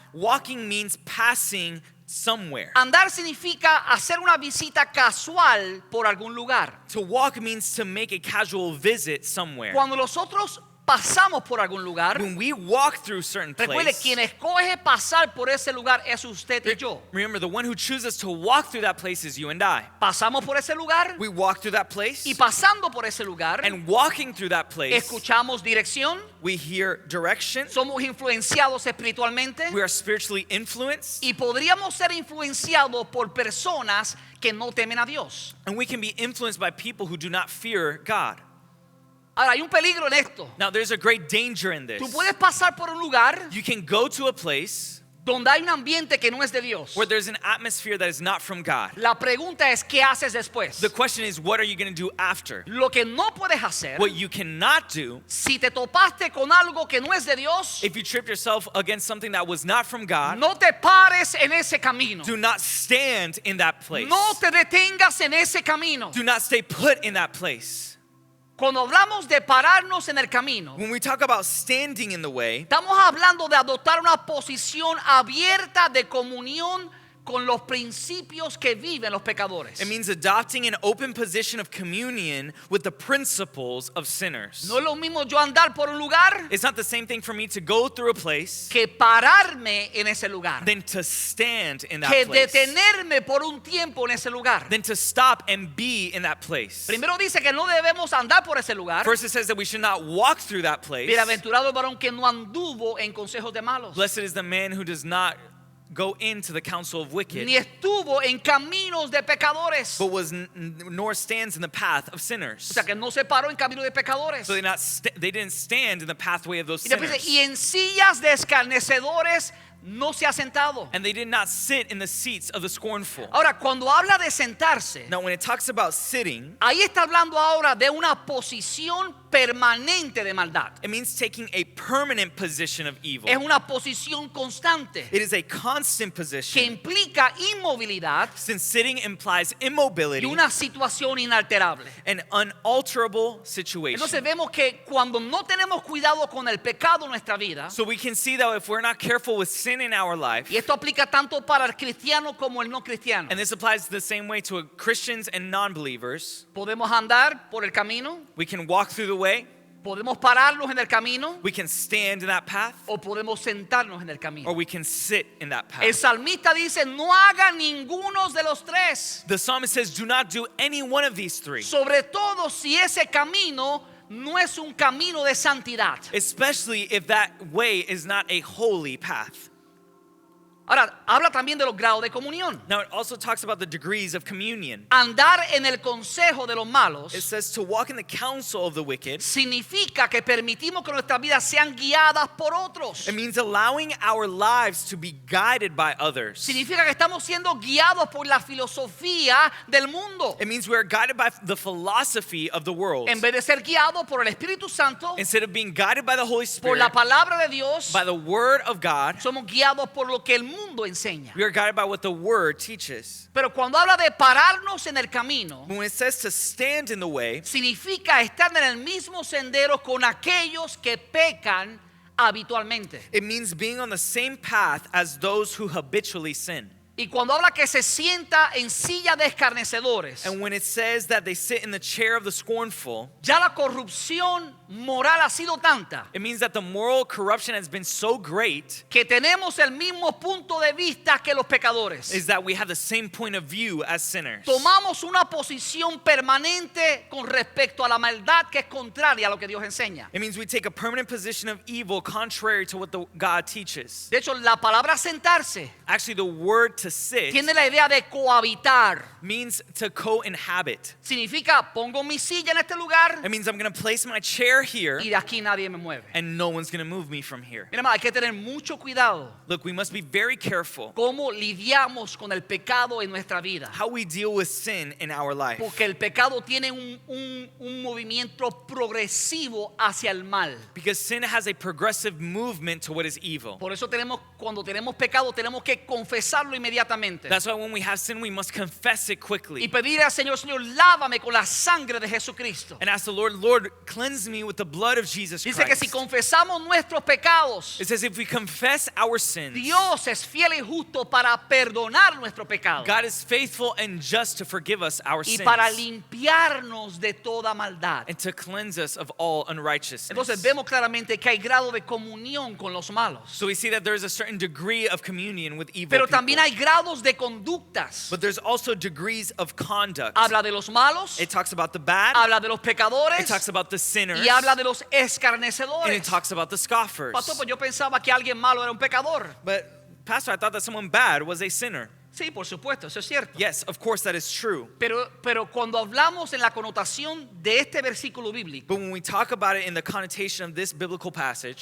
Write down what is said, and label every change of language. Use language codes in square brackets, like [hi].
[en] Walking means passing somewhere. [es] Andar significa hacer una visita casual por algún lugar. [en] To walk means to make a casual visit somewhere. [es] Cuando nosotros pasamos por algún lugar, [en] When we walk through certain [es] recuerde, [en] place, [es] quien escoge pasar por ese lugar es usted y yo. [en] remember the one who chooses to walk through that place is you and I. [es] Pasamos por ese lugar [en] We walk through that place, [es] y pasando por ese lugar, [en] and walking through that place, [es] escuchamos dirección, [en] we hear direction, [es] somos influenciados espiritualmente [en] we are spiritually influenced, [es] y podríamos ser influenciados por personas que no temen a Dios. [en] and we can be influenced by people who do not fear God. [es] Ahora, hay un peligro en esto. [en] Now, there's a great danger in [es] Tú [en] this. [es] puedes pasar por un lugar [en] You can go to a place [es] donde hay un ambiente que no es de Dios. [en] where there's an atmosphere that is not from God. [es] La pregunta es, ¿qué haces después? [en] The question is, what are you going to do after? [es] Lo que no puedes hacer, [en] What you cannot do, [es] si te topaste con algo que no es de Dios, [en] if you tripped yourself against something that was not from God, [es] no te pares en ese camino. [en] do not stand in that place. [es] No te detengas en ese camino. [en] Do not stay put in that place. [es] Cuando hablamos de pararnos en el camino, [en] When we talk about standing in the way, [es] estamos hablando de adoptar una posición abierta de comunión con los principios que viven los pecadores. [en] it means adopting an open position of communion with the principles of sinners. [es] No es lo mismo yo andar por un lugar [en] It's not the same thing for me to go through a place [es] que pararme en ese lugar, [en] than to stand in that [es] que [en] place, [es] detenerme por un tiempo en ese lugar. [en] than to stop and be in that place. [es] Primero dice que no debemos andar por ese lugar. [en] First, it says that we should not walk through that place. [es] Bienaventurado el varón que no anduvo en consejos de malos, [en] Blessed is the man who does not go into the counsel of wicked, [es] ni estuvo en caminos de pecadores. [en] but nor stands in the path of [es] O [en] sinners. [es] sea, que no se paró en caminos de pecadores. [en] So they didn't stand in the pathway of those [es] Y después [en] sinners. [es] dice, y en sillas de escarnecedores no se ha sentado. [en] and they did not sit in the seats of the scornful. [es] Ahora, cuando habla de sentarse, [en] Now, when it talks about sitting, [es] ahí está hablando ahora de una posición permanente de maldad. [en] it means taking a permanent position of evil. [es] Es una posición constante [en] It is a constant [es] que [en] position, [es] implica inmovilidad [en] since sitting implies [es] y [en] immobility, [es] una situación inalterable. [en] an unalterable situation. [es] Entonces vemos que cuando no tenemos cuidado con el pecado en nuestra vida, [en] So we can see that if we're not careful with sin in our life, [es] y esto aplica tanto para el cristiano como el no cristiano, [en] and this applies the same way to Christians and non-believers, [es] podemos andar por el camino, [en] we can walk through the way, [es] podemos pararnos en el camino [en] we can stand in that path, [es] o podemos sentarnos en el [en] or [es] camino. [en] we can sit in that [es] El [en] path. [es] salmista dice, no haga ninguno de los tres, [en] The psalmist says, do not do any one of these three, [es] sobre todo si ese camino no es un camino de santidad. [en] especially if that way is not a holy path. [es] Ahora, habla también de los grados de comunión. [en] Now it also talks about the degrees of communion. [es] Andar en el consejo de los malos [en] It says to walk in the counsel of the wicked. [es] significa que permitimos que nuestras vidas sean guiadas por otros. [en] It means allowing our lives to be guided by others. [es] Significa que estamos siendo guiados por la filosofía del mundo [en] It means we are guided by the philosophy of the world. [es] en vez de ser guiados por el Espíritu Santo, [en] Instead of being guided by the Holy Spirit, [es] la palabra de Dios. [en] by the Word of God, [es] Somos guiados por lo que el mundo enseña. [en] we are guided by what the Word teaches. [es] Pero cuando habla de pararnos en el camino, [en] When it says to stand in the way, [es] significa estar en el mismo sendero con aquellos que pecan habitualmente. [en] it means being on the same path as those who habitually sin. [es] Y cuando habla que se sienta en silla de escarnecedores, [en] And when it says that they sit in the chair of the scornful, [es] ya la corrupción moral ha sido tanta [en] it means that the moral corruption has been so great [es] que tenemos el mismo punto de vista que los pecadores. [en] is that we have the same point of view as sinners. [es] Tomamos una posición permanente con respecto a la maldad que es contraria a lo que Dios enseña. [en] It means we take a permanent position of evil contrary to what the God teaches. [es] De hecho, la palabra sentarse [en] Actually, the word to sit [es] tiene la idea de cohabitar. [en] means to co-inhabit. [es] Significa, pongo mi silla en este lugar [en] It means I'm going to place my chair here [es] y de aquí nadie me mueve. [en] and no one's going to move me from here. [es] Mira, hermano, hay que tener mucho cuidado [en] Look, we must be very careful [es] cómo lidiamos con el pecado en nuestra vida. [en] how we deal with sin in our life. [es] Porque el pecado tiene un movimiento progresivo hacia el mal. [en] Because sin has a progressive movement to what is evil. [es] Por eso cuando tenemos pecado, tenemos que confesarlo inmediatamente. [en] That's why when we have sin, we must confess it quickly. [es] pedir al Señor, Señor, lávame con la sangre de Jesucristo. [en] And ask the Lord, Lord, cleanse me with the blood of Jesus [es] Dice que si [en] Christ. [es] confesamos nuestros pecados, [en] It says if we confess our sins, [es] Dios es fiel y justo para perdonar nuestro pecado [en] God is faithful and just to forgive us our [es] y [en] sins [es] para limpiarnos de toda maldad. [en] and to cleanse us of all unrighteousness. [es] Entonces vemos claramente que hay grado de comunión con los malos, [en] So we see that there's a certain degree of communion with evil [es] pero [en] people. [es] también hay grados de conductas. [en] But there's also degrees of conduct. [es] Habla de los malos, [en] It talks about the bad, [es] habla de los [en] it [es] pecadores [en] talks about the sinners, [es] y habla de los [en] and it [es] escarnecedores. [en] talks about the scoffers. [es] Pastor, pues yo pensaba que alguien malo era un pecador. [en] But Pastor, I thought that someone bad was a sinner. [es] Sí, por supuesto, eso es cierto. [en] Yes, of course that is true. [es] Pero cuando hablamos en la connotación de este versículo bíblico, [en] But when we talk about it in the connotation of this biblical passage,